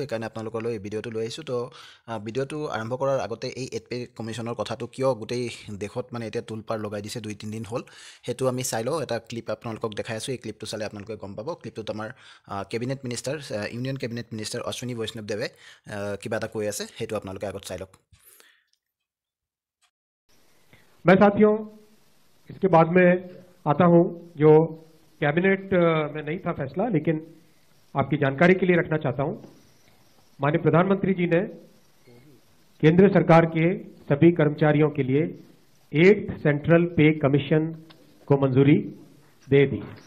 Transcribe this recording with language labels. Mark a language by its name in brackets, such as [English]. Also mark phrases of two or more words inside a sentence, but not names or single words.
[Assamese] সেইকাৰণে আপোনালোকলৈ এই ভিডিঅ'টো লৈ আহিছোঁ। তো ভিডিঅ'টো আৰম্ভ কৰাৰ আগতে এই 8 পে কমিশ্যনৰ কথাটো কিয় গোটেই দেশত এতিয়া তোলপাৰ লগাই দিছে 2-3 দিন হ'ল, সেইটো আমি চাই লওঁ। এটা ক্লিপ আপোনালোকক দেখাই আছোঁ। এই ক্লিপটো চালে আপোনালোকে গম পাব। ক্লিপটোত আমাৰ [English] cabinet minister, union cabinet minister [Assamese] অশ্বিনী বৈষ্ণৱ দেৱে কিবা এটা কৈ আছে, সেইটো আপোনালোকে আগত চাই লওক। [Hindi] मैं साथियों इसके बाद में आता हूं जो कैबिनेट में नहीं था फैसला, लेकिन आपकी जानकारी के लिए रखना चाहता हूं। माननीय प्रधानमंत्री जी ने केंद्र सरकार के सभी कर्मचारियों के लिए 8th सेंट्रल पे कमीशन को मंजूरी दे दी।